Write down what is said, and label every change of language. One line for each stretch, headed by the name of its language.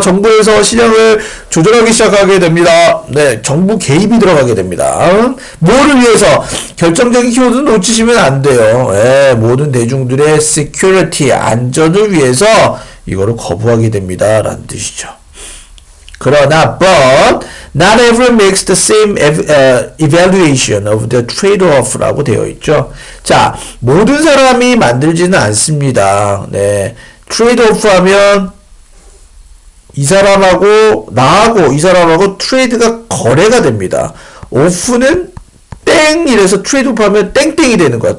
Korean: 정부에서 시장을 조절하기 시작하게 됩니다. 네, 정부 개입이 들어가게 됩니다. 뭐를 위해서? 결정적인 키워드는 놓치시면 안 돼요. 모든 대중들의 security, 안전을 위해서 이거를 거부하게 됩니다. 라는 뜻이죠. 그러나
English: but not everyone makes the same evaluation of the trade-off라고
Korean: 되어 있죠. 자, 모든 사람이 만들지는 않습니다. 네, trade-off 하면 이 사람하고 나하고 이 사람하고 트레이드가 거래가 됩니다. off는 땡 이래서 트레이드-오프 하면 땡땡이 되는 거야.